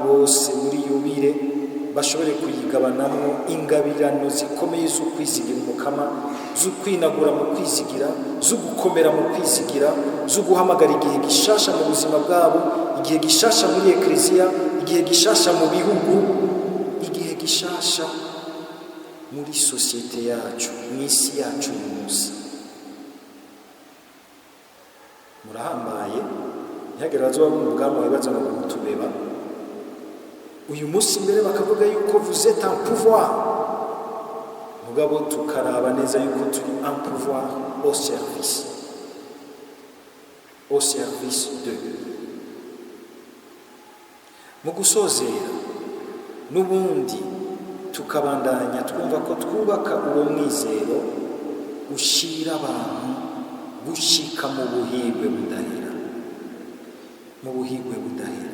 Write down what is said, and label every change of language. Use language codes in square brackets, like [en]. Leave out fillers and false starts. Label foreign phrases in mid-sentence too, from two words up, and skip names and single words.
[rn] bose muri yubile bashobore kuyigabanamo ingabirano zikomeye zo kwizigira umukama, zo kwinagura mu kwizigira, zo gukomera mu kwizigira, zo guhamagara igihe gishasha mu buzima bwabo, igihe gishasha muri Eklesiya, igihe gishasha mu bihugu, igihe gishasha muri sosiyete yacu, mw'isi yacu uyu munsi. Murahambaye, ntihagire abazoba mu bwami baza ngo mutubeba. Uyu munsi mbere bakavuga yuko [fr] vous êtes en pouvoir, [rn] mugabo tukaraba neza yuko turi [fr] en pouvoir au service de. [rn] Mu gusozera n'ubundi tukabandanya twumva ko twubaka uwo mwizero ushira abantu gushika mu buhigwe budahera, mu buhigwe budahera.